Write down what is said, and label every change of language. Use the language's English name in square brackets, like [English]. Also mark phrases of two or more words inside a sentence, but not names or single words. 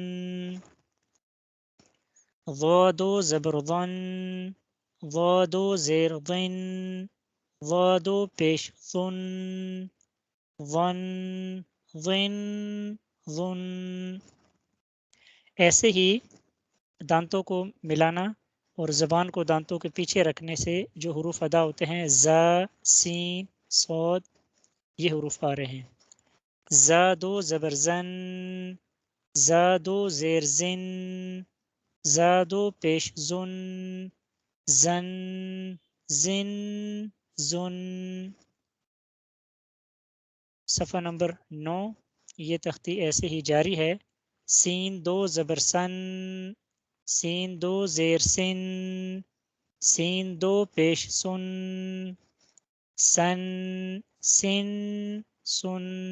[Urdu] ضا دو زبر ظن، ضا دو زیر ظن، ضا دو پیش ظن، ظن، ظن، ظن. ایسے ہی دانتوں کو ملانا اور زبان کو دانتوں کے پیچھے رکھنے سے جو حروف ادا ہوتے ہیں زا، سین، صاد، یہ حروف آ رہے ہیں. زا دو زبر زن، زا دو زیر زن، زا دو پیش زن، زن، زن، زن. صفحہ نمبر 9. یہ تختی ایسے ہی جاری ہے. سین دو زبر سن، سین دو زیر سن، سین دو پیش سن، سن، سن، سن.